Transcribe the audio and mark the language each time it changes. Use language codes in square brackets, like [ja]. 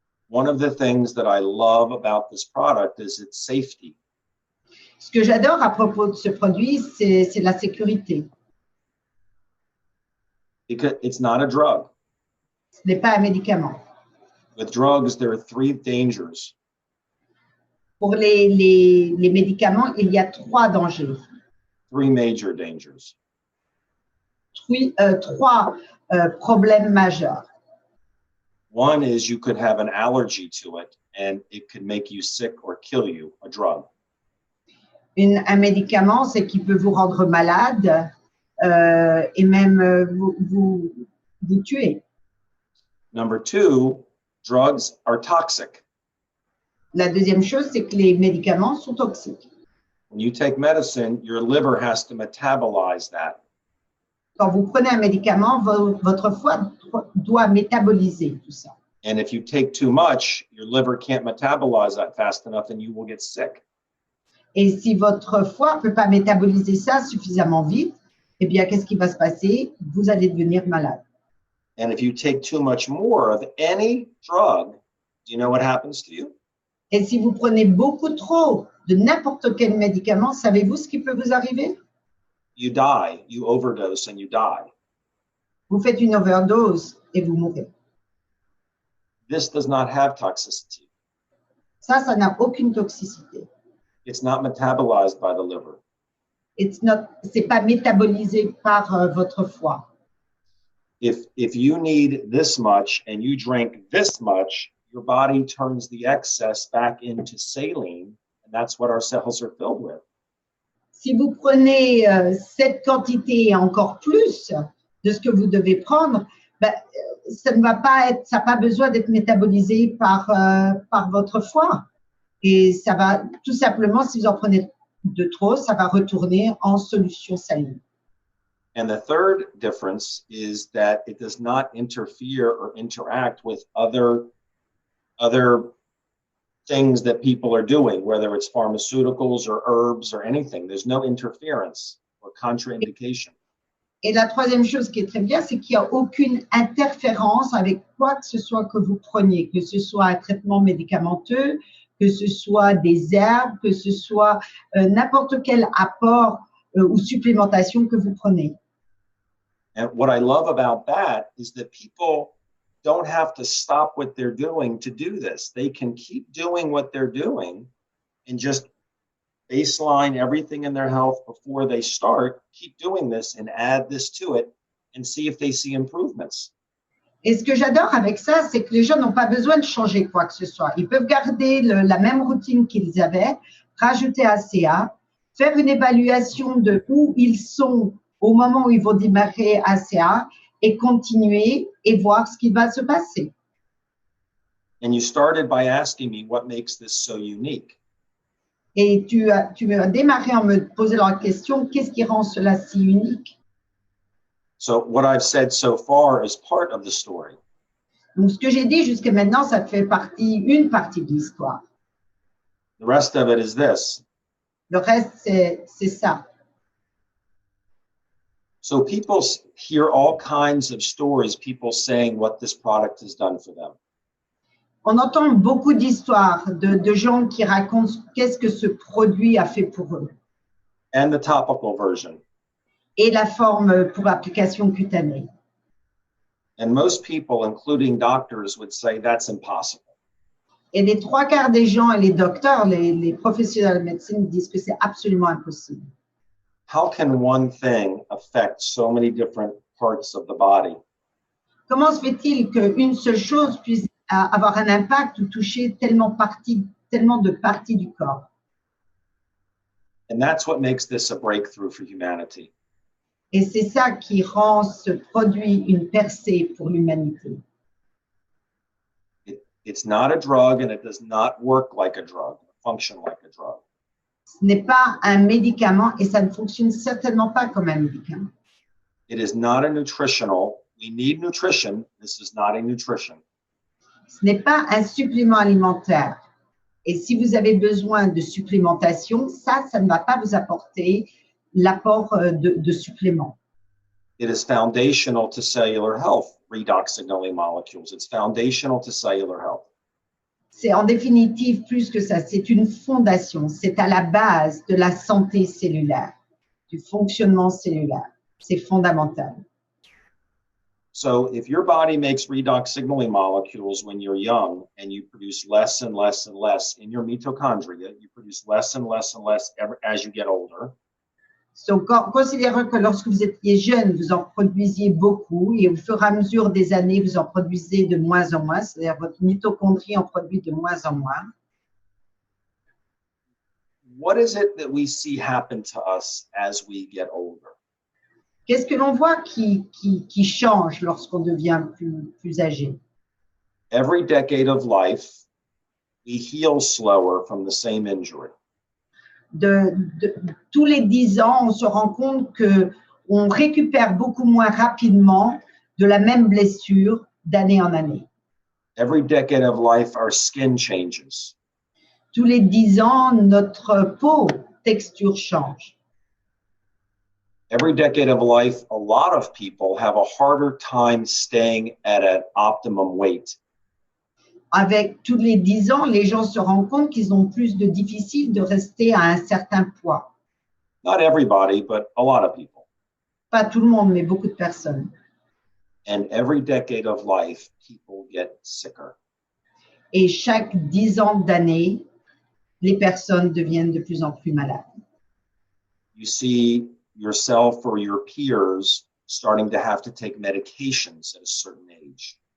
[en] One of the things that I love about this product is its safety. [fr] Ce que j'adore à propos de ce produit, c'est la sécurité. [en] Because it's not a drug. [fr] Ce n'est pas un médicament. [en] With drugs, there are three dangers. [fr] Pour les médicaments, il y a 3 dangers. [en] Three major dangers. [fr] 3 problèmes majeurs. [en] One is you could have an allergy to it and it could make you sick or kill you, a drug. [fr] Un médicament, c'est qui peut vous rendre malade et même vous tuer. [en] Number 2, drugs are toxic. [fr] La deuxième chose, c'est que les médicaments sont toxiques. [en] When you take medicine, your liver has to metabolize that. [fr] Quand vous prenez un médicament, votre foie doit métaboliser tout ça. [en] And if you take too much, your liver can't metabolize that fast enough and you will get sick. [fr] Et si votre foie ne peut pas métaboliser ça suffisamment vite, eh bien, qu'est-ce qui va se passer? Vous allez devenir malade. [en] And if you take too much more of any drug, do you know what happens to you? [fr] Et si vous prenez beaucoup trop de n'importe quel médicament, savez-vous ce qui peut vous arriver? [en] You die, you overdose and you die. [fr] Vous faites une overdose et vous mourrez. [en] This does not have toxicity. [fr] Ça n'a aucune toxicité. [en] It's not metabolized by the liver. [fr] C'est pas métabolisé par votre foie. [en] if you need this much and you drink this much, your body turns the excess back into saline, and that's what our cells are filled with. [fr] Si vous prenez cette quantité et encore plus de ce que vous devez prendre, ben, ça ne va pas être, ça n'a pas besoin d'être métabolisé par votre foie. Et ça va tout simplement, si vous en prenez de trop, ça va retourner en solution saline. [en] And the third difference is that it does not interfere or interact with other things that people are doing, whether it's pharmaceuticals or herbs or anything. There's no interference or contraindication. [fr] Et la troisième chose qui est très bien, c'est qu'il n'y a aucune interférence avec quoi que ce soit que vous preniez, que ce soit un traitement médicamenteux, que ce soit des herbes, que ce soit n'importe quel apport ou supplémentation que vous prenez. [en] And what I love about that is that people don't have to stop what they're doing to do this. They can keep doing what they're doing and just baseline everything in their health before they start, keep doing this and add this to it and see if they see improvements. [fr] Et ce que j'adore avec ça, c'est que les gens n'ont pas besoin de changer quoi que ce soit. Ils peuvent garder la même routine qu'ils avaient, rajouter ACA, faire une évaluation de où ils sont au moment où ils vont démarrer ACA et continuer et voir ce qui va se passer. [en] And you started by asking me what makes this so unique. [fr] Et tu as démarré en me posant la question, qu'est-ce qui rend cela si unique? [en] So what I've said so far is part of the story. [fr] Donc, ce que j'ai dit jusqu'à maintenant, ça fait une partie de l'histoire. [en] The rest of it is this. [fr] Le reste, c'est ça. [en] So people hear all kinds of stories, people saying what this product has done for them. [fr] On entend beaucoup d'histoires de gens qui racontent qu'est-ce que ce produit a fait pour eux. [en] And the topical version. [fr] Et la forme pour application cutanée. [en] And most people, including doctors, would say that's impossible. [fr] Et les trois quarts des gens et les docteurs, les professionnels de médecine disent que c'est absolument impossible. [en] How can one thing affect so many different parts of the body? [fr] Comment se fait-il qu'une seule chose puisse avoir un impact ou toucher tellement de parties du corps? [en] And that's what makes this a breakthrough for humanity. [fr] Et c'est ça qui rend ce produit une percée pour l'humanité. [en] It's not a drug and it does not work like a drug, function like a drug. [fr] Ce n'est pas un médicament et ça ne fonctionne certainement pas comme un médicament. [en] It is not a nutritional. We need nutrition. This is not a nutrition. [fr] Ce n'est pas un supplément alimentaire. Et si vous avez besoin de supplémentation, ça ne va pas vous apporter l'apport de suppléments. [en] It is foundational to cellular health, redox signaling molecules. It's foundational to cellular health. [fr] C'est en définitive plus que ça, c'est une fondation, c'est à la base de la santé cellulaire, du fonctionnement cellulaire. C'est fondamental. [en] So if your body makes redox signaling molecules when you're young and you produce less and less and less in your mitochondria, you produce less and less and less as you get older. [fr] Donc, considérez que lorsque vous étiez jeune, vous en produisiez beaucoup et au fur et à mesure des années, vous en produisez de moins en moins, c'est-à-dire votre mitochondrie en produit de moins en moins. [en] What is it that we see happen to us as we get older? [fr] Qu'est-ce que l'on voit qui change lorsqu'on devient plus âgé? [en] Every decade of life, we heal slower from the same injury. [fr] Tous les 10 ans, on se rend compte qu'on récupère beaucoup moins rapidement de la même blessure d'année en année. [en] Every decade of life, our skin changes. [fr] Tous les 10 ans, notre peau, texture change. [en] Every decade of life, a lot of people have a harder time staying at an optimum weight. [fr] Avec tous les 10 ans, les gens se rendent compte qu'ils ont plus de difficile de rester à un certain poids. [en] Not everybody, but a lot of people. [fr] Pas tout le monde, mais beaucoup de personnes. [en] And every decade of life, people get sicker. [fr] Et chaque 10 ans d'année, les personnes deviennent de plus en plus malades. [en] You see yourself or your peers starting to have to take medications at a certain age.